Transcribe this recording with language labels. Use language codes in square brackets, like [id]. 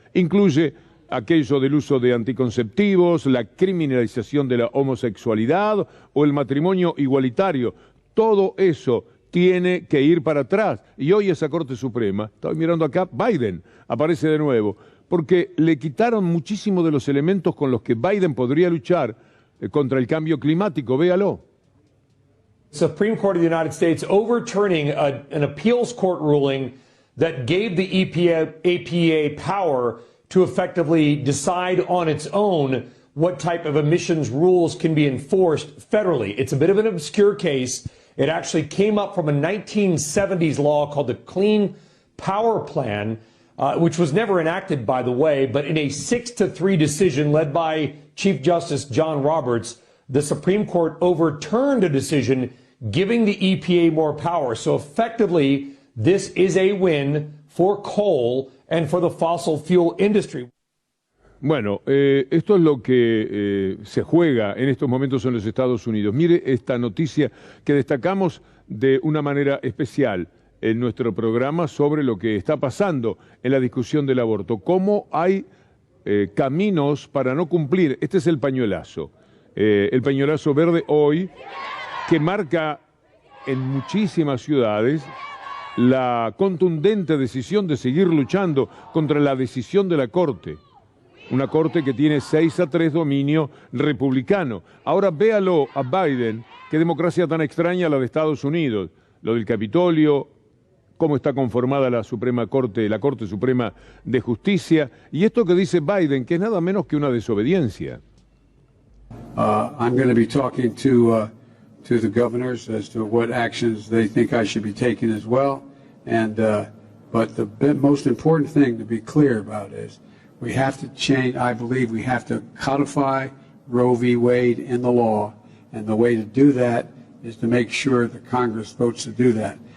[es] Incluye aquello del uso de anticonceptivos, la criminalización de la homosexualidad o el matrimonio igualitario. Todo eso tiene que ir para atrás. Y hoy esa Corte Suprema, estaba mirando acá, Biden aparece de nuevo, porque le quitaron muchísimo de los elementos con los que Biden podría luchar contra el cambio climático, véalo. [en] Supreme Court of the United States overturning an appeals court ruling that gave the EPA power to effectively decide on its own what type of emissions rules can be enforced federally. It's a bit of an obscure case. It actually came up from a 1970s law called the Clean Power Plan, which was never enacted, by the way, but in a 6-3 decision led by Chief Justice John Roberts, the Supreme Court overturned a decision giving the EPA more power. So effectively, this is a win for coal and for the fossil fuel industry. [es] Bueno, esto es lo que se juega en estos momentos en los Estados Unidos. Mire esta noticia que destacamos de una manera especial en nuestro programa sobre lo que está pasando en la discusión del aborto. Cómo hay caminos para no cumplir. Este es el pañuelazo verde hoy, que marca en muchísimas ciudades la contundente decisión de seguir luchando contra la decisión de la Corte. Una Corte que tiene 6-3 dominio republicano. Ahora véalo a Biden, qué democracia tan extraña la de Estados Unidos. Lo del Capitolio, cómo está conformada la Suprema Corte, la Corte Suprema de Justicia. Y esto que dice Biden, que es nada menos que una desobediencia. [en] I'm going to be talking to the governors as to what actions they think I should be taking as well. And but the most important thing to be clear about is we have to change. I believe we have to codify Roe v. Wade in the law, and the way to do that is to make sure the Congress votes to do that.